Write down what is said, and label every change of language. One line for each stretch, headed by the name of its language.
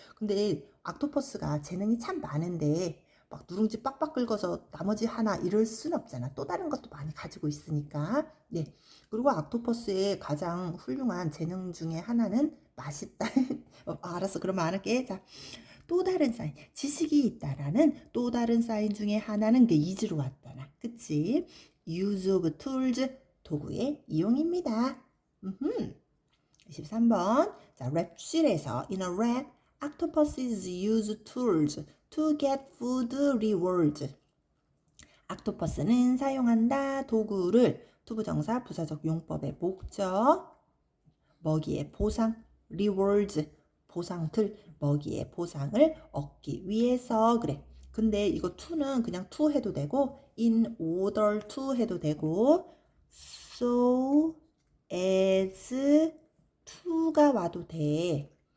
Korean: 근데 옥토퍼스가 재능이 참 많은데 막 누룽지 빡빡 긁어서 나머지 하나 이럴 순 없잖아. 또 다른 것도 많이 가지고 있으니까. 네. 그리고 옥토퍼스의 가장 훌륭한 재능 중에 하나는 맛있다. 알았어. 그러면 안 할게. 자, 또 다른 사인, 지식이 있다라는 또 다른 사인 중에 하나는 그 is로 왔잖아. 그치?
English: use of tools,
Korean: 도구의 이용입니다. 23번. 자, 랩실에서
English: in a rap, octopuses use tools to get food rewards.
Korean: 옥토퍼스는 사용한다 도구를 투부정사 부사적 용법의 목적, 먹이의 보상, rewards, 보상들, 먹이의 보상을 얻기 위해서. 그래. 근데 이거 to는 그냥 to 해도 되고 in order to 해도 되고 so as to가 와도 돼.